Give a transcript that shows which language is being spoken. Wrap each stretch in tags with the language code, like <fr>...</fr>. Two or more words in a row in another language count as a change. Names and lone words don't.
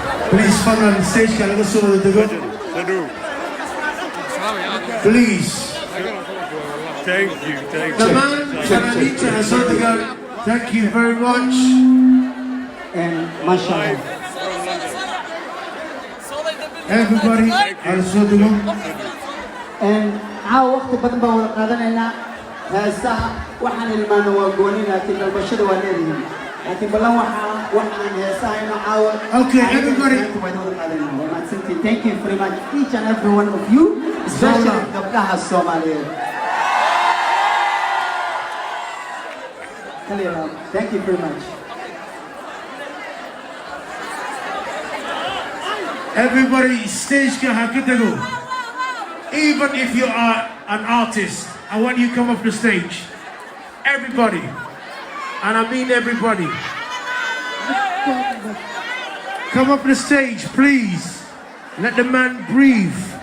<en>Please,</en> <so>fadlan, stage-ka laga soo wada dego. Soo dhow.</so> <en>Please. Thank you, thank you.</en> <so>Dhammaan fanaaniinta ha soo degaan.</so> <en>Thank you very much. Em,</en> <ar>ما شاء الله.</ar> <en>Everybody,</en> <so>ha soo dego. Em, caawa waqti badan baan wada qaadanaynaa. Heesaha waxaan ilmaano waa gooni, laakiin dalbashada waa leedihiin. Laakiin ballan waxaa, waxaan heesaha inuu caawa</so> <en>Okay, everybody.</en> <so>Waa wada qaadanaynaa. Waa mahadsantiin.</so> <en>Thank you very much, each and every one of you, especially Zola.</en> <so>gabdhaha Soomaaliyeed. Kaliya,</so> <en>thank you very much. Everybody,</en> <so>stage-ka ha ka dego.</so> <en>Even if you are an artist, I want you come off the stage. Everybody. And I mean everybody. Come off the stage, please. Let the man breathe.</en>